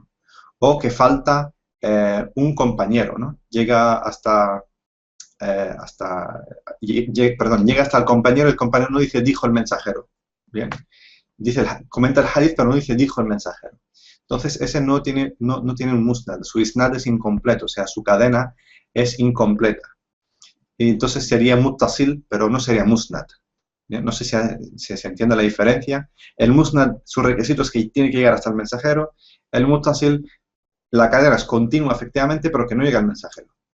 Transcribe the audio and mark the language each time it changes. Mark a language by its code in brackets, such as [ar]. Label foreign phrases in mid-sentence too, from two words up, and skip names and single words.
[es] O que falta un compañero, ¿no? Llega hasta el compañero no dice dijo el mensajero. Bien. Comenta el hadith, pero no dice dijo el mensajero. Entonces, ese no tiene un musnad, su isnad es incompleto, o sea, su cadena es incompleta. Y entonces sería muttasil, pero no sería musnad. ¿Bien? No sé si se entiende la diferencia. El musnad, su requisito es que tiene que llegar hasta el mensajero. El muttasil, la cadena es continua, efectivamente, pero que no llega al mensajero.